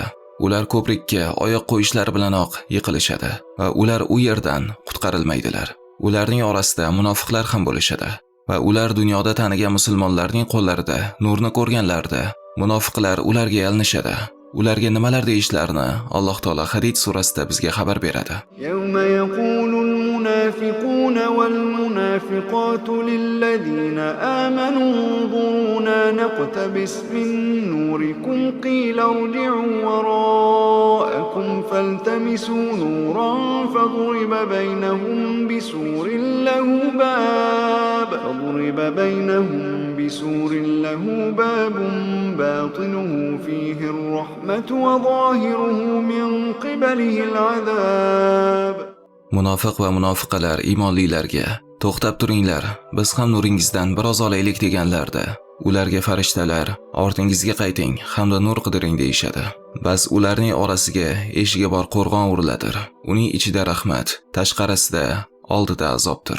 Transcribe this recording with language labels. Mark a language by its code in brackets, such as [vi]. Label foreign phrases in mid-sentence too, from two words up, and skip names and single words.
[uz] Ular ko'prikka oyoq qo'yishlari bilanoq yiqilishadi va ular u yerdan qutqarilmaydilar. Ularning orasida munofiqlar ham bo'lishadi va ular dunyoda tanigan musulmonlarning qo'llarida nurni ko'rganlarida munofiqlar ularga yalinishadi. Ularga nimalar deyishlarini Alloh taolo Hadid surasida bizga xabar beradi. [ar] يوم يقول المنافقون والمنافقات للذين آمنوا انظرونا نقتبس من نوركم قيل ارجعوا وراءكم فالتمسوا نورا فضرب بسور له باب باطنه فيه الرحمة وظاهره من قبله العذاب. [uz] Munofiq va munofiqalar iymonlilarga to'xtab turinglar, biz ham nuringizdan biroz olaylik deganlarda, ularga farishtalar ortingizga qayting hamda nur qidiring deyishadi. Bas ularning orasiga eshigi bor qo'rg'on uriladir. Uning ichida rahmat, tashqarisida oldida azobdir.